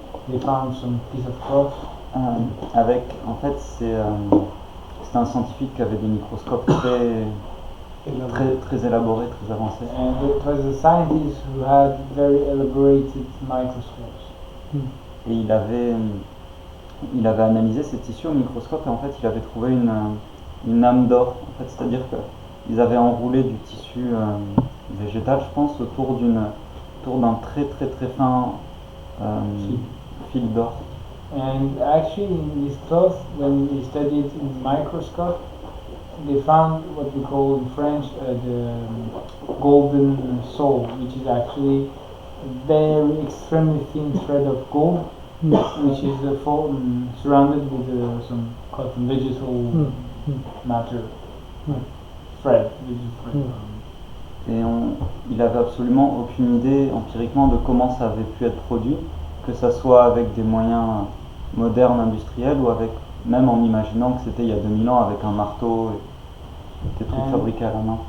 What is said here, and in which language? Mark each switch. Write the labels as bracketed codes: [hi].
[en] they found some piece of cloth. [fr] avec, en fait, c'était un scientifique qui avait des microscopes très élaborés, très avancés. [en] And it was a scientist who had very elaborated microscopes. [fr] Et il avait analysé ces tissus au microscope et en fait il avait trouvé une âme d'or. En fait, c'est-à-dire qu'ils avaient enroulé du tissu végétal, je pense, autour d'un très fin fil d'or. [en] And actually, in this cloth, when they studied in microscope, they found what we call in French the golden soul, which is actually a very extremely thin thread of gold, which is surrounded with some cotton vegetal matter, thread. [fr] Et il avait absolument aucune idée empiriquement de comment ça avait pu être produit, que ça soit avec des moyens modernes industriels ou avec, même en imaginant que c'était il y a 2000 ans avec un marteau et des trucs fabriqués à la main.